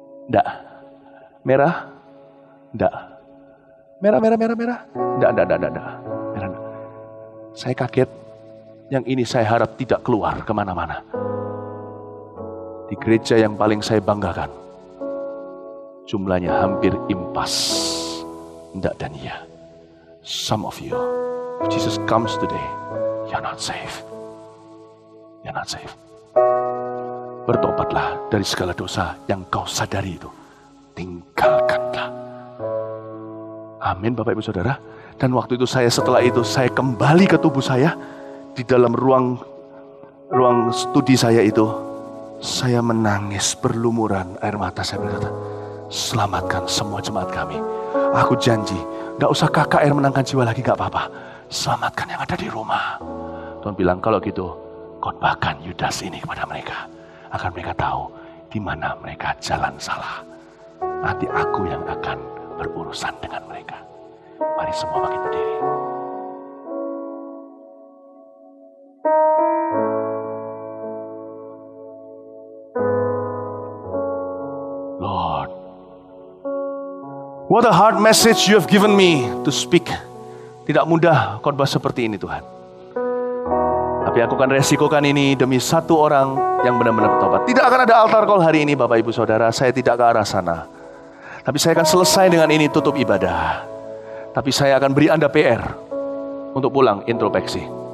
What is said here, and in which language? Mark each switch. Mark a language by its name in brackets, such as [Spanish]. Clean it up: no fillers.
[Indonesian] Enggak. Merah, enggak. Merah. Enggak. Merah. Saya kaget, yang ini saya harap tidak keluar kemana-mana. Di gereja yang paling saya banggakan, jumlahnya hampir impas. Enggak dan iya. [English] Some of you, if Jesus comes today, you're not safe. You're not safe. [Indonesian] Bertobatlah dari segala dosa yang kau sadari itu. Tinggalkanlah. Amin, Bapak Ibu Saudara. Dan waktu itu setelah itu saya kembali ke tubuh saya. Di dalam ruang studi saya itu, saya menangis berlumuran air mata. Saya berkata, selamatkan semua jemaat kami. Aku janji, gak usah KKR menangkan jiwa lagi, gak apa-apa. Selamatkan yang ada di rumah. Tuhan bilang, kalau gitu, khotbahkan Yudas ini kepada mereka. Agar mereka tahu di mana mereka jalan salah. Nanti aku yang akan berurusan dengan mereka. Mari semua bangkit berdiri. [English] Lord, what a hard message you have given me to speak. [Indonesian] Tidak mudah khotbah seperti ini, Tuhan. Tapi aku akan resikokan ini demi satu orang yang benar-benar bertobat. Tidak akan ada altar call hari ini, Bapak Ibu Saudara. Saya tidak ke arah sana. Tapi saya akan selesai dengan ini, tutup ibadah. Tapi saya akan beri Anda PR untuk pulang introspeksi.